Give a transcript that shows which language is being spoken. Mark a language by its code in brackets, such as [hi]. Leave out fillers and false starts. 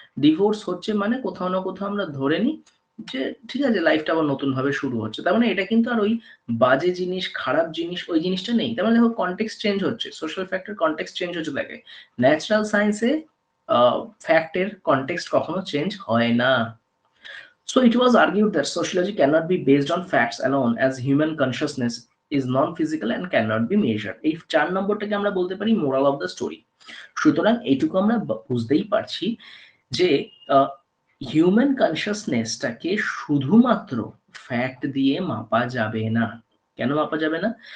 [bn] Divorce হচ্ছে মানে কোথাও না কোথাও আমরা ধরে নিই যে ঠিক আছে লাইফটা আবার নতুন ভাবে শুরু হচ্ছে, তার মানে এটা কিন্তু আর ওই বাজে জিনিস খারাপ জিনিস ওই জিনিসটা নেই। তার মানে দেখো কনটেক্সট চেঞ্জ হচ্ছে, সোশ্যাল ফ্যাক্টের কনটেক্সট চেঞ্জ হচ্ছে। দেখে ন্যাচারাল সায়েন্সে ফ্যাক্টের কনটেক্সট কখনো চেঞ্জ হয় না। [en] So it was argued that sociology cannot be based on facts alone, as human consciousness is non-physical and cannot be measured. [bn] এই 4 নম্বরটাকে আমরা বলতে পারি [en] Moral of the story. [bn] সুতরাং এইটুকু আমরা বুঝতেই পারছি যে হিউম্যান কনসিয়াসনেসটাকে শুধুমাত্র ফ্যাক্ট দিয়ে মাপা যাবে না। কেন মাপা যাবে না?